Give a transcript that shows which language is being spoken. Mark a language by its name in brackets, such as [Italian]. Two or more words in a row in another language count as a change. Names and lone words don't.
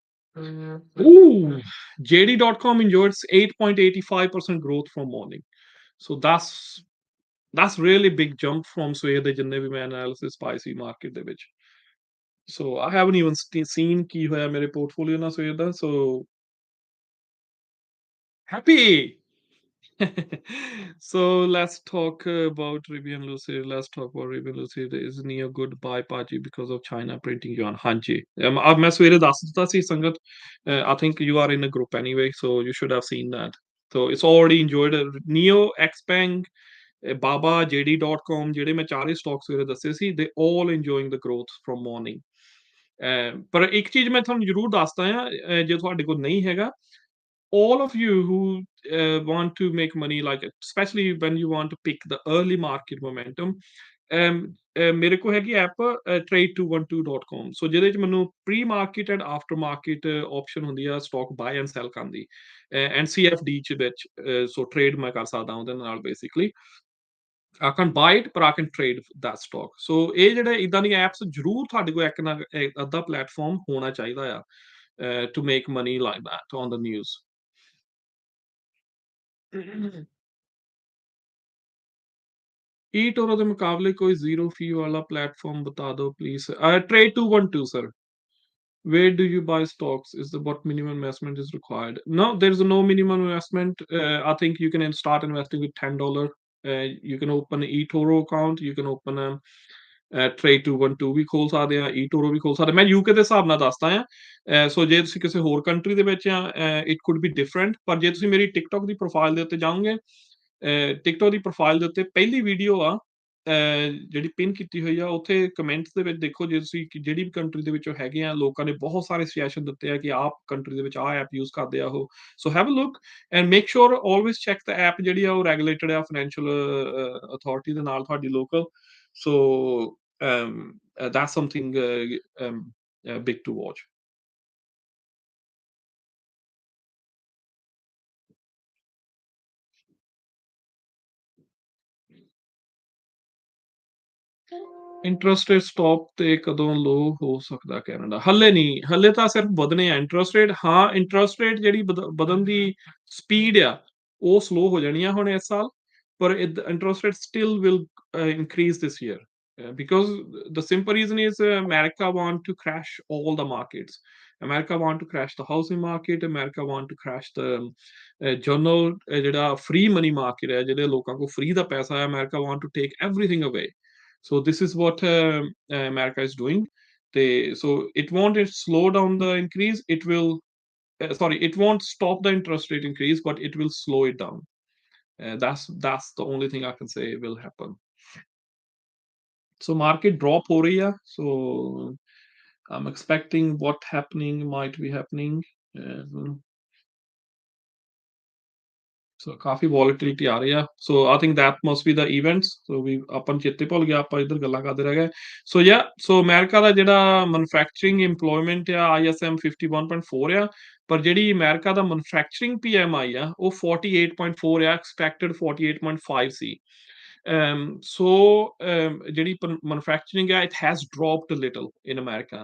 [English] Ooh, JD.com enjoyed 8.85% growth from morning. So that's really big jump from [Punjabi] ਸਵੇਰ ਦੇ ਜਿੰਨੇ ਵੀ ਮੈਂ ਐਨਾਲਿਸਿਸ ਪਾਏ ਸੀ ਮਾਰਕੀਟ ਦੇ ਵਿੱਚ। [English] So I haven't even seen [Punjabi] ਕੀ ਹੋਇਆ ਮੇਰੇ ਪੋਰਟਫੋਲੀਓ ਨਾਲ ਸਵੇਰ ਦਾ। [English] So happy. So let's talk about Rivian Lucid. Let's talk about Rivian Lucid. Is Neo good buy party because of China printing yuan? [Punjabi] ਹਾਂਜੀ [Hindi] अब मैं [Punjabi] ਸਵੇਰੇ ਦੱਸ ਦਿੱਤਾ ਸੀ ਸੰਗਤ। [English] I think you are in a group anyway, so you should have seen that. So it's already enjoyed. Neo, Xpeng, Baba, [Punjabi] JD.com ਜਿਹੜੇ ਮੈਂ ਚਾਰੇ ਸਟਾਕ ਸਵੇਰੇ ਦੱਸੇ ਸੀ, [English] they all enjoying the growth from morning. [Punjabi] ਪਰ ਇੱਕ ਚੀਜ਼ ਮੈਂ ਤੁਹਾਨੂੰ ਜ਼ਰੂਰ ਦੱਸਦਾ ਆ, ਜੇ ਤੁਹਾਡੇ ਕੋਲ ਨਹੀਂ ਹੈਗਾ, [English] all of you who want to make money, like especially when you want to pick the early market momentum, [Punjabi] ਮੇਰੇ ਕੋਲ ਹੈਗੀ ਐਪ trade212.com, ਸੋ ਜਿਹਦੇ ਚ ਮੈਨੂੰ [English] pre market and after market option [Punjabi] ਹੁੰਦੀ ਆ [English] stock buy and sell [Punjabi] ਕਰਨ ਦੀ, ਐਂਡ CFD ਚ ਵਿੱਚ, ਸੋ ਟ੍ਰੇਡ ਮੈਂ ਕਰ ਸਕਦਾ ਉਹਦੇ ਨਾਲ ਬੇਸਿਕਲੀ। [English] I can buy it, but I can trade that stock. [Punjabi] So ਇਹ ਜਿਹੜੇ ਇਦਾਂ ਦੀਆਂ ਐਪਸ ਜ਼ਰੂਰ ਤੁਹਾਡੇ ਕੋਲ ਇੱਕ ਨਾ ਅੱਧਾ ਪਲੇਟਫਾਰਮ ਹੋਣਾ ਚਾਹੀਦਾ ਆ, [English] to make money like that on the news. [Punjabi] eToro ਦੇ ਮੁਕਾਬਲੇ ਕੋਈ ਜ਼ੀਰੋ ਫੀ ਵਾਲਾ ਪਲੇਟਫਾਰਮ ਬਤਾ ਦਿਓ ਪਲੀਜ਼। [English] Trade 212 sir. Where do you buy stocks? Is the what minimum investment is required? No, there's no minimum investment. I think you can start investing with $10. You can open an eToro account. You can open a [Punjabi] Trade 212 ਵੀ ਖੋਲ ਸਕਦੇ ਆ, eToro ਵੀ ਖੋਲ ਸਕਦੇ। ਮੈਂ UK ਦੇ ਹਿਸਾਬ ਨਾਲ ਦੱਸਦਾ ਆ। ਸੋ ਜੇ ਤੁਸੀਂ ਕਿਸੇ ਹੋਰ ਕੰਟਰੀ ਦੇ ਵਿੱਚ ਆ, [English] it could be different. [Punjabi] ਪਰ ਜੇ ਤੁਸੀਂ ਮੇਰੀ ਟਿਕਟੌਕ ਦੀ ਪ੍ਰੋਫਾਈਲ ਦੇ ਉੱਤੇ ਜਾਓਗੇ, ਟਿਕਟੌਕ ਦੀ ਪ੍ਰੋਫਾਈਲ ਦੇ ਉੱਤੇ ਪਹਿਲੀ ਵੀਡੀਓ ਆ, ਜਿਹੜੀ ਪਿਨ ਕੀਤੀ ਹੋਈ ਆ, ਉੱਥੇ ਕਮੈਂਟਸ ਦੇ ਵਿੱਚ ਦੇਖੋ, ਜੇ ਤੁਸੀਂ ਜਿਹੜੀ ਵੀ ਕੰਟਰੀ ਦੇ ਵਿੱਚੋਂ ਹੈਗੇ ਆ, ਲੋਕਾਂ ਨੇ ਬਹੁਤ ਸਾਰੇ ਸੁਜੈਸ਼ਨ ਦਿੱਤੇ ਆ ਕਿ ਆਪ ਕੰਟਰੀ ਦੇ ਵਿੱਚ ਆਹ [English] app use [Punjabi] ਕਰਦੇ ਆ ਉਹ। [English] so have a look and make sure always check the app [Punjabi] ਜਿਹੜੀ ਆ ਉਹ ਰੈਗੂਲੇਟਡ ਆ ਫਾਈਨੈਂਸ਼ੀਅਲ ਅਥਾਰਟੀ ਦੇ ਨਾਲ ਤੁਹਾਡੀ ਲੋਕਲ। [English] So that's something big to watch. interest rate stop [Punjabi] ਤੇ ਕਦੋਂ ਲੋ ਹੋ ਸਕਦਾ ਕੈਨੇਡਾ? ਹੱਲੇ ਨਹੀਂ, ਹੱਲੇ ਤਾਂ ਸਿਰਫ ਵਧਣੇ ਆ [English] interest rate. [Punjabi] ਹਾਂ, [English] interest rate [Punjabi] ਜਿਹੜੀ ਵਧਣ ਦੀ ਸਪੀਡ ਆ ਉਹ ਸਲੋ ਹੋ ਜਾਣੀ ਆ ਹੁਣ ਇਸ ਸਾਲ, ਪਰ [English] interest rate still will increase this year, because the simple reason is America want to crash all the markets. America want to crash the housing market. America want to crash the journal, ਜਿਹੜਾ free money market [Punjabi] ਹੈ, ਜਿਹੜੇ ਲੋਕਾਂ ਕੋਲ free ਦਾ ਪੈਸਾ ਹੈ, [English] America want to take everything away. So this is what America is doing. So it won't slow down the increase. It will, sorry, it won't stop the interest rate increase, but it will slow it down. That's the only thing I can say will happen. So market drop [Punjabi] ਹੋ ਰਹੀ ਆ, [English] so I'm expecting what happening might be happening. [Punjabi] So ਕਾਫੀ volatility ਆ ਰਹੀ ਆ। [English] So I think that must be the events. So we [Punjabi] ਆਪਾਂ ਨੂੰ ਚੇਤੇ ਭੁੱਲ ਗਿਆ, ਆਪਾਂ ਇੱਧਰ ਗੱਲਾਂ ਕਰਦੇ ਰਹਿ ਗਏ। [English] So yeah, so [Punjabi] ਅਮਰੀਕਾ ਦਾ ਜਿਹੜਾ [English] manufacturing employment [Punjabi] ਆ, ISM 51.4 ਆ, ਪਰ ਜਿਹੜੀ ਅਮਰੀਕਾ ਦਾ [English] manufacturing PMI [Punjabi] ਆ ਉਹ 48.4 ਆ, expected 48.5 ਸੀ। So ਜਿਹੜੀ manufacturing ਆ, [English] it has dropped a little in America.